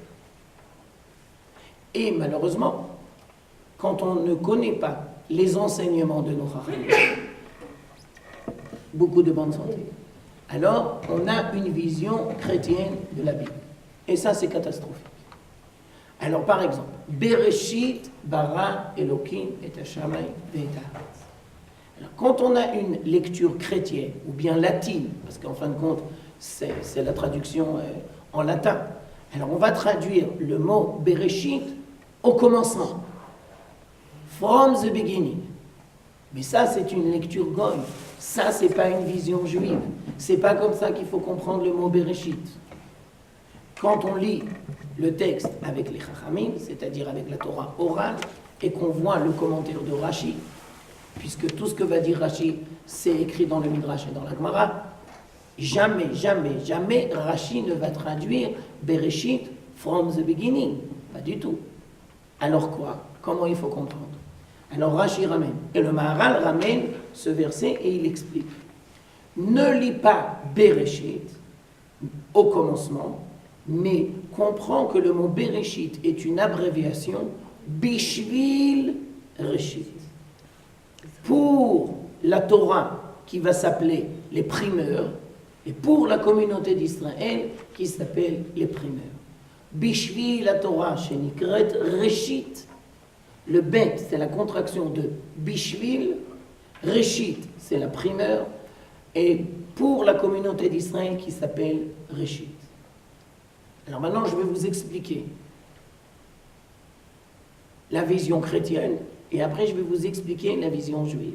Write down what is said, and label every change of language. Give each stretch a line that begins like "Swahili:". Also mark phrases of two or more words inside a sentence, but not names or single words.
French: Et malheureusement, quand on ne connaît pas les enseignements de nos Chachamim, beaucoup de bonne santé, alors on a une vision chrétienne de la Bible. Et ça, c'est catastrophique. Alors, par exemple,
Hebrew: בראשית ברא אלוקים את השמים ואת הארץ.
French: Alors, quand on a une lecture chrétienne, ou bien latine, parce qu'en fin de compte, c'est la traduction en latin, alors on va traduire le mot Bereshit au commencement.
English: From the beginning.
French: Mais ça, c'est une lecture goy. Ça, c'est pas une vision juive. C'est pas comme ça qu'il faut comprendre le mot Bereshit. Quand on lit le texte avec les Chachamim, c'est-à-dire avec la Torah orale, et qu'on voit le commentaire de Rashi, puisque tout ce que va dire Rashi, c'est écrit dans le Midrash et dans la Gemara, jamais, jamais, jamais Rashi ne va traduire Bereshit
English: from the beginning.
French: Pas du tout. Alors quoi? Comment il faut comprendre? Alors Rashi ramène, et le Maharal ramène ce verset et il explique. Ne lis pas Bereshit au commencement, mais comprends que le mot Bereshit est une abréviation
Hebrew: בשביל ראשית.
French: Pour la Torah qui va s'appeler les primeurs, et pour la communauté d'Israël qui s'appelle les primeurs.
Hebrew: בשביל לה תורה שנקראת ראשית.
French: Le bet, c'est la contraction de
Hebrew: בשביל, ראשית,
French: c'est la primeur, et pour la communauté d'Israël qui s'appelle Reshit. Alors maintenant, je vais vous expliquer la vision chrétienne, et après je vais vous expliquer la vision juive.